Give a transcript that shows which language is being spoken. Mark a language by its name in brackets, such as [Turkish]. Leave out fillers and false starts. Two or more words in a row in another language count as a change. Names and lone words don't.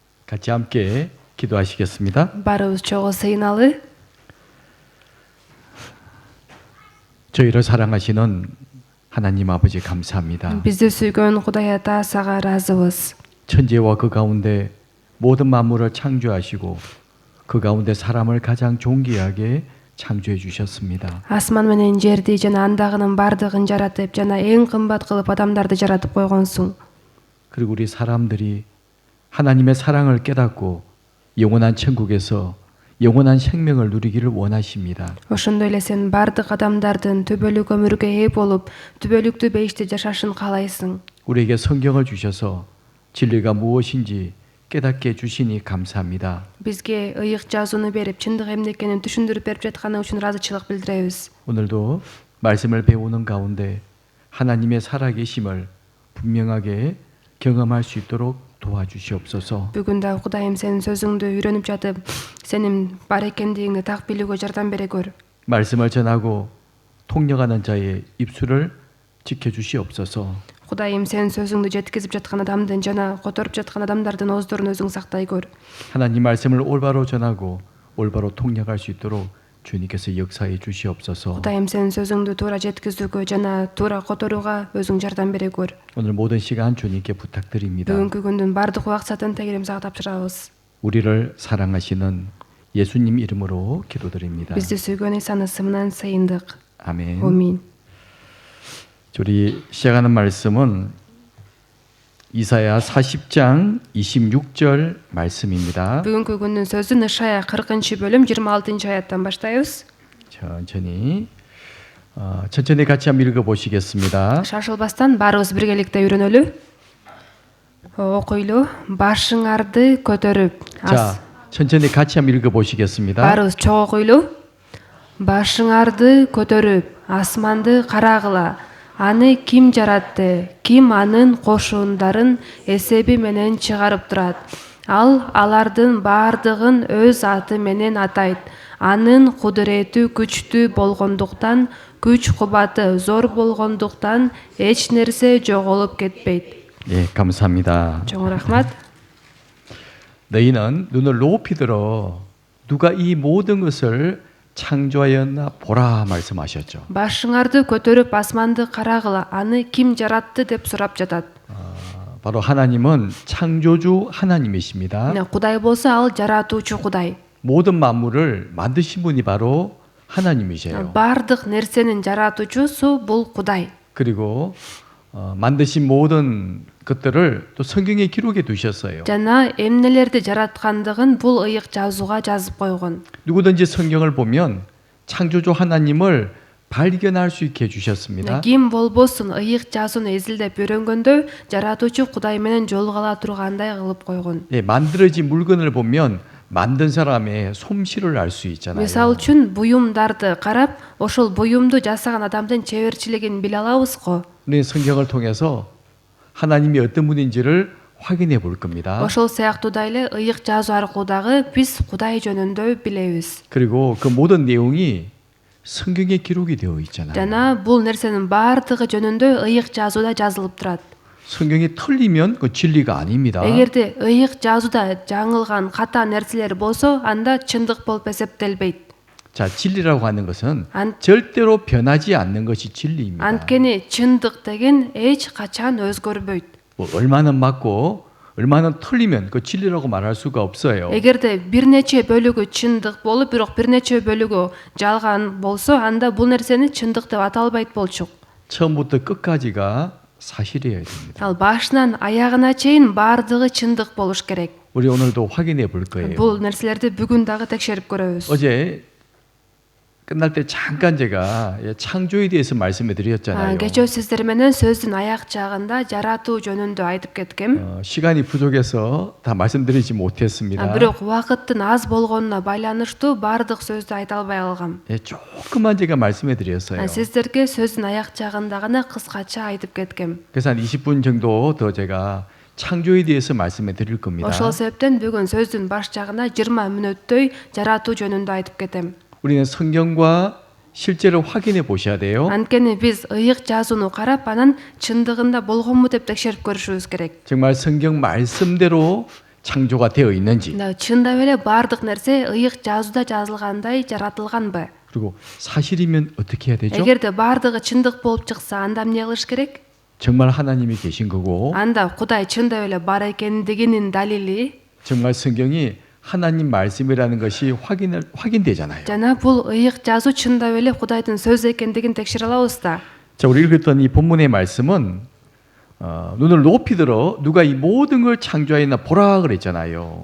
[Korean] 같이 함께 기도하시겠습니다. [Kyrgyz] Барыбыз чогуу сыйыналы. [Korean] 저희를 사랑하시는 하나님 아버지 감사합니다. [Kyrgyz] Бизди сүйгөн Кудай Ата сага ыраазыбыз. [Korean] 천지와 그 가운데 모든 만물을 창조하시고 그 가운데 사람을 가장 존귀하게 창조해 주셨습니다. [Kyrgyz] Асман менен жерди жана андагынын бардыгын жаратып, жана эң кымбат кылып адамдарды жаратып койгонсуң. [Korean] 그리고 우리 사람들이 하나님의 사랑을 깨닫고 영원한 천국에서 영원한 생명을 누리기를 원하십니다. [Kyrgyz] Ошондой эле сен бардык адамдардын түбөлүк өмүргө ээ болуп, түбөлүктүү бейиште жашашын каалайсың. [Korean] 우리에게 성경을 주셔서 진리가 무엇인지 깨닫게 해주시니 감사합니다. [Kyrgyz] Бизге ыйык жазууну берип, чындык эмне экенин түшүндүрүп берип жатканы үчүн ыраазычылык билдиребиз. [Korean] 오늘도 말씀을 배우는 가운데 하나님의 살아계심을 분명하게 경험할 수 있도록 도와주시옵소서. [Kyrgyz] Бүгүн да Кудайым сенин сөзүңдү үйрөнүп жатып, сенин бар экендигиңди так билүүгө жардам бере көр. [Korean] 말씀을 전하고 통역하는 자의 입술을 지켜주시옵소서. [Kyrgyz] Кудайым сенин сөзүңдү жеткизип жаткан адамдын жана которуп жаткан адамдардын ооздорун өзүң сактай көр. [Korean] 하나님 말씀을 올바로 전하고 올바로 통역할 수 있도록 주님께서 역사해 주시옵소서. [Kyrgyz] Кудайым сенин сөзүңдү туура жеткизүүгө жана туура которууга өзүң жардам бере көр. [Korean] 오늘 모든 시간 주님께 부탁드립니다. [Kyrgyz] Бүгүнкү күндүн бардык убакытын Теңирим сага тапшырабыз. [Korean] 우리를 사랑하시는 예수님 이름으로 기도드립니다. [Kyrgyz] Бизди сүйгөн Исанын ысымынан сыйындык. [Korean] 아멘. [Kyrgyz] Амин. [Korean] 우리 시작하는 말씀은 이사야 40장 26절 말씀입니다. [Kyrgyz] Бүгүнкү күндүн сөзүн Ишая 40-бөлүм 26-аяттан баштайбыз. [Korean] 천천히 같이 한번 읽어보시겠습니다. [Kyrgyz] Шашылбастан баарыбыз биргеликте үйрөнөлү. Окуйлу. Башыңарды көтөрүп. [Korean] 자, 천천히 같이 한번 읽어보시겠습니다. [Kyrgyz] Баарыбыз чогуу окуйлу. Башыңарды көтөрүп, асманды карагыла. Аны ким жаратты? Ким анын кошундарын эсеби менен чыгарып турат? Ал алардын бардыгын өз аты менен атайт. Анын кудурети күчтүү болгондуктан, күч кубаты зор болгондуктан эч нерсе жоголуп кетпейт. [Korean] 예, 감사합니다. [Kyrgyz] Чоң рахмат. [Korean] 너희는 눈을 높이 들어 누가 이 모든 것을 창조하였나 보라 말씀하셨죠. [Kyrgyz] Башыңарды көтөрүп асманды карагыла. Аны ким жаратты деп сурап жатат. [Korean] 바로 하나님은 창조주 하나님이십니다. [Kyrgyz] Кудай болсо ал жаратуучу Кудай. [Korean] 모든 만물을 만드신 분이 바로 하나님이세요. [Kyrgyz] Бардык нерсенин жаратуучусу бул Кудай. [Korean] 그리고 만드신 모든 것들을 또 성경에 기록해 두셨어요. [Kyrgyz] Жана эмнелерди жараткандыгын бул ыйык жазууга жазып койгон. [Korean] 누구든지 성경을 보면 창조주 하나님을 발견할 수 있게 해주셨습니다. [Kyrgyz] Ким болбосун ыйык жазууну эзилдеп үйрөнгөндө жаратуучу Кудай менен жолугала тургандай кылып койгон. [Korean] 예, 만들어진 물건을 보면 만든 사람의 솜씨를 알 수 있잖아요. [Kyrgyz] Мисал үчүн буюмдарды карап, ошол буюмду жасаган адамдын чеберчилигин биле алабыз го. [Korean] 우리는 성경을 통해서 하나님이 어떤 분인지를 확인해 볼 겁니다. [Kyrgyz] Ошол сыяктуу эле ыйык жазуу аркылуу дагы биз Кудай жөнүндө билебиз. [Korean] 그리고 그 모든 내용이 성경에 기록이 되어 있잖아요. [Kyrgyz] Жана бул нерсенин бардыгы жөнүндө ыйык жазууда жазылып турат. [Korean] 성경이 틀리면 그 진리가 아닙니다. [Kyrgyz] Эгерде ыйык жазууда жаңылган ката нерселер болсо, анда чындык болуп эсептелбейт. [Korean] 자, 진리라고 하는 것은 절대로 변하지 않는 것이 진리입니다. [Kyrgyz] Анткени чындык деген эч качан өзгөрбөйт. [Korean] 뭐 얼마는 맞고 얼마는 틀리면 그 진리라고 말할 수가 없어요. [Kyrgyz] Эгерде бир нече бөлүгү чындык болуп, бирок бир нече бөлүгү жалган болсо, анда бул нерсени чындык деп ата албайт болчук. [Korean] 처음부터 끝까지가 사실이어야 됩니다. [Kyrgyz] Ал башынан аягына чейин бардыгы чындык болуш керек. [Korean] 우리 오늘도 확인해 볼 거예요. [Kyrgyz] Бул нерселерди бүгүн дагы текшерип көрөбүз. [Korean] 어제 끝날 때 잠깐 제가 창조에 대해서 말씀해 드렸잖아요. [Kyrgyz] Кечээ сиздер менен сөздүн аяк жагында жаратуу жөнүндө айтып кеткем. [Korean] 시간이 부족해서 다 말씀드리지 못했습니다. [Kyrgyz] Бирок убакыттын аз болгонуна байланыштуу бардык сөздү айта албай калгам. [Korean] 조금만 제가 말씀해 드렸어요. [Kyrgyz] Сиздерге сөздүн аяк жагында гана кыскача айтып кеткем. [Korean] 그래서 한 20분 정도 더 제가 창조에 대해서 말씀해 드릴 겁니다. [Kyrgyz] Ошол себептен бүгүн сөздүн баш жагына 20 мүнөттөй жаратуу жөнүндө айтып кетем. [Korean] 우리는 성경과 실제로 확인해 보셔야 돼요. [Kyrgyz] Анткени биз ыйык жазууну карап, анан чындыгында болгонбу деп текшерип көрүшүбүз керек. [Korean] 정말 성경 말씀대로 창조가 되어 있는지, [Kyrgyz] чындап эле баардык нерсе ыйык жазууда жазылгандай жаратылганбы? [Korean] 그리고 사실이면 어떻게 해야 되죠? [Kyrgyz] эгерде баардыгы чындык болуп чыкса, анда эмне кылыш керек? [Korean] 정말 하나님이 계신 거고 [Kyrgyz] анда Кудай чындап эле бар экендигинин далили [Korean] 정말 성경이 하나님 말씀이라는 것이 확인되잖아요. [Kyrgyz] жана бул ыйык жазуу чындап эле Кудайдын сөзү экендигин текшере алабыз да. [Korean] 자, 우리 읽었던 이 본문의 말씀은 눈을 높이 들어 누가 이 모든 걸 창조하였나 보라 그랬잖아요.